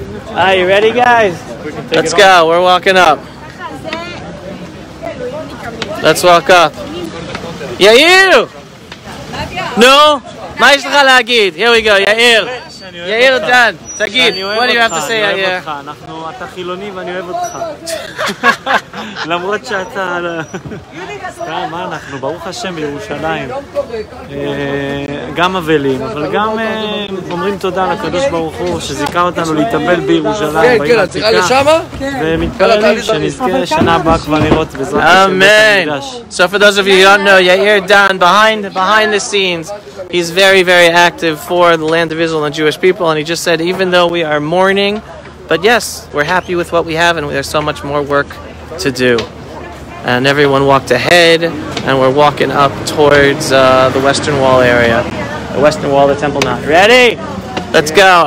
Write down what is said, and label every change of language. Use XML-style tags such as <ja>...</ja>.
<en>Are you ready, guys? Let's go. We're walking up. Let's walk up. Yair! No?</en> <he>מה יש לך להגיד?</he> <en>Here we go, יאיר. יאיר דן,</en> <he>תגיד,</he> <en>what do you have to say, יאיר?</en> <he>אתה חילוני ואני אוהב אותך. למרות שאתה... מה אנחנו? ברוך השם בירושלים. גם אבלים, אבל גם אומרים תודה לקדוש ברוך הוא שזיכה אותנו להתאבל בירושלים, בעיר העתיקה, ומתפללים שנזכה שנה הבאה כבר לראות בעזרת השם בית המקדש.</he> <en>So for those of you who don't know, Yair Dan, behind the scenes, he's very, very active for the land of Israel and Jewish people, and he just said, even though we are mourning, but yes, we're happy with what we have, and there's so much more work to do. And everyone walked ahead, and we're walking up towards the Western Wall area, the Western Wall of the Temple Mount. Ready? Let's go.</en>